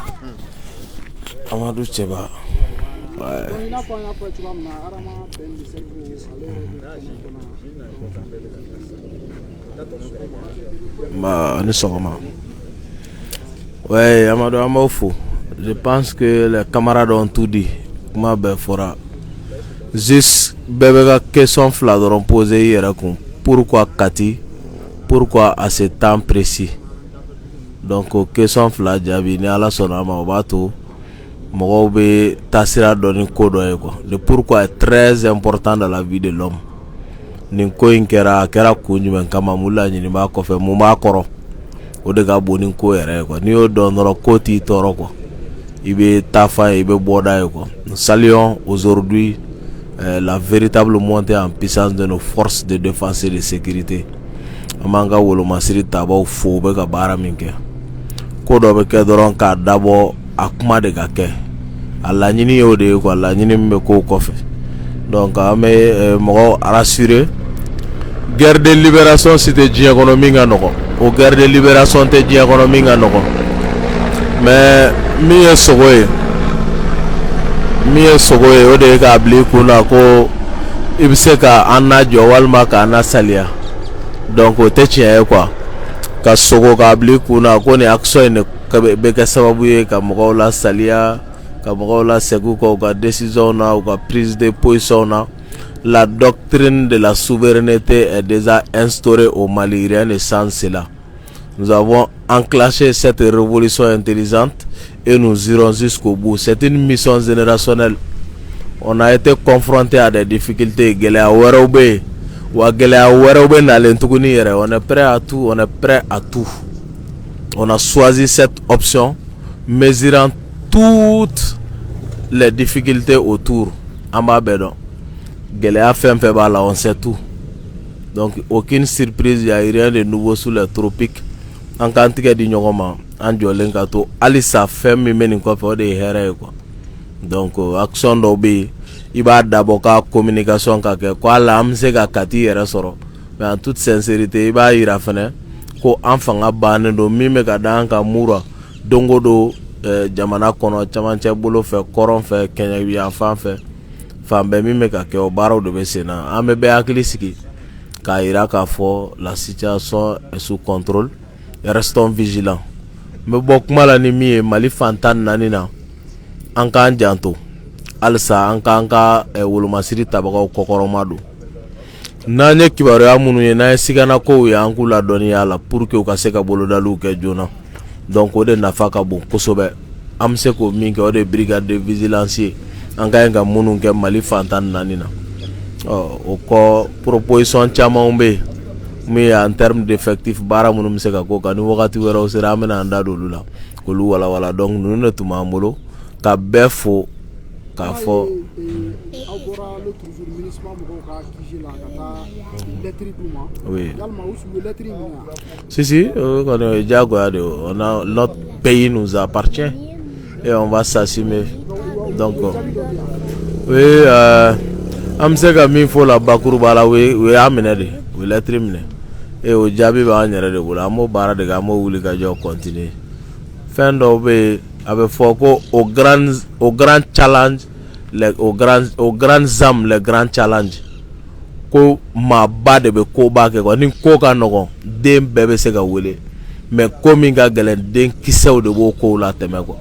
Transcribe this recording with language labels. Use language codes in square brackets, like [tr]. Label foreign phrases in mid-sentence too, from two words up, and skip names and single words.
[bm] Amadu Cɛba. I n'a fɔ an y'a fɔ cogoya min na Adama Ben Seku ale ni sɔgɔma. Ouais, Amadou an b'aw fo. [fr] Je pense que les camarades ont tout dit. [bm] Kuma bɛɛ fɔra. Juste bɛɛ bɛ ka question fila dɔrɔn poser i yɛrɛ kun. [fr] Pourquoi Kati? Pourquoi à ce temps précis? [bm] Donc o question fila jaabi ni Ala sɔnna ma o b'a to mɔgɔw bɛ taasira dɔ ni ko dɔ ye quoi. [fr] Le pourquoi est très important dans la vie de l'homme. [bm] Nin ko in kɛra a kɛra kun jumɛn kama mun laɲini b'a kɔfɛ mun b'a kɔrɔ o de ka bon ni ko yɛrɛ ye quoi. N'i y'o dɔn dɔrɔn ko t'i tɔɔrɔ quoi. I bɛ taa fa ye i bɛ bɔ da ye quoi. [fr] Nous saluons aujourd'hui la véritable montée en puissance de nos forces de défense et de sécurité. [bm] An b'an ka wolomasiri tabaw fo u bɛ ka baara min kɛ. Ko dɔ bɛ kɛ dɔrɔn k'a dabɔ a kuma de ka kɛ. A laɲini y'o de ye quoi. Laɲini min bɛ k'o kɔfɛ. Donc an bɛ mɔgɔw rassurer. [fr] Guerre de libération c'était [bm] diɲɛ kɔnɔ min ka nɔgɔ. O [fr] guerre de libération [bm] tɛ diɲɛ kɔnɔ min ka nɔgɔ. Mais min ye sogo ye. Min ye sogo ye o de ye k'a bila i kun na ko i bɛ se ka an najɔ walima k'an nasaliya. Donc o tɛ tiɲɛ ye quoi. Ka sogo k'a bila i kun na ko nin action in bɛ kɛ sababu ye ka mɔgɔw la saliya, ka mɔgɔw la segin u ka u ka décision na, u ka [fr] prise de position [bm] na. [fr] La doctrine de la souveraineté est déjà instaurée au Mali, rien ne sans cela. Nous avons enclenché cette révolution intelligente et nous irons jusqu'au bout. C'est une mission générationnelle. On a été confronté à des difficultés. On est prêt à tout, on est prêt à tout. On a choisi cette option, mesurant toutes les difficultés autour. [bm] Ambabedon. Gɛlɛya fɛn fɛn b'a la [fr] on sait tout. Donc aucune surprise, il n'y a rien de nouveau sous les tropiques. [bm] An k'an tigɛ di ɲɔgɔn ma an jɔlen ka to halisa fɛn min bɛ nin kɔfɛ o de ye hɛrɛ ye quoi. Donc action dɔw bɛ yen i b'a dabɔ ka communication ka kɛ ko ala an bɛ se ka Kati yɛrɛ sɔrɔ [fr] mais en toute sincérité [bm] i b'a yira fɛnɛ ko an fanga bannen don min bɛ ka da an kan mura don o don jamana kɔnɔ camancɛ bolo fɛ kɔrɔn fɛ kɛɲɛ yan fan fɛ. Fan bɛɛ min bɛ ka kɛ o baaraw de bɛ sen na an bɛ bɛɛ hakili sigi k'a yira k'a fɔ [fr] la situation est sous contrôle. Restons vigilants. [bm] N bɛ bɔ kuma la ni min ye Mali fan 14 na an k'an janto halisa an k'an ka wolomasiri tabagaw kɔkɔrɔma don. N'an ye kibaruya minnu ye n'an ye siganakow ye an k'u ladɔnniya la [fr] pour que [bm] u ka se ka bolodaliw kɛ joona. Donc o de nafa ka bon kosɛbɛ. An bɛ se k'o min kɛ o de ye [fr] brigade de vigilance [bm] ye. An ka ɲi ka minnu kɛ Mali fan 14 na. O kɔ proposition camanw bɛ yen min ye [fr] en terme d'effectif [bm] baara minnu bɛ se ka k'o kan ni wagati wɛrɛw sera an bɛna an da don olu la k'olu walawala. Donc ninnu de tun b'an bolo ka bɛɛ fo k'a fɔ. Aw bɔra [fr] le toujours ministre [bm] mɔgɔw ka kisi la ka taa lettre d'u ma. [fr] Oui. [bm] Yalima u sigi lettre min na. Si o kɔni o ye diyagoya de ye. [fr] Notre pays nous appartient et on va s'assumer. [bm] Donc oui an bɛ se ka min fɔ la bakuruba la o y'a minɛ de o ye lettre minɛ et o jaabi b'an yɛrɛ de bolo an b'o baara de kɛ an b'o wuli ka jɔ continuer. Fɛn dɔw bɛ yen a bɛ fɔ ko [fr] au grand challenge au grand zam le grand challenge [bm] ko maaba de bɛ koba kɛ quoi ni ko ka nɔgɔn den bɛɛ bɛ se ka wele mais ko min ka gɛlɛn den kisɛw de b'o kow la tɛmɛ quoi.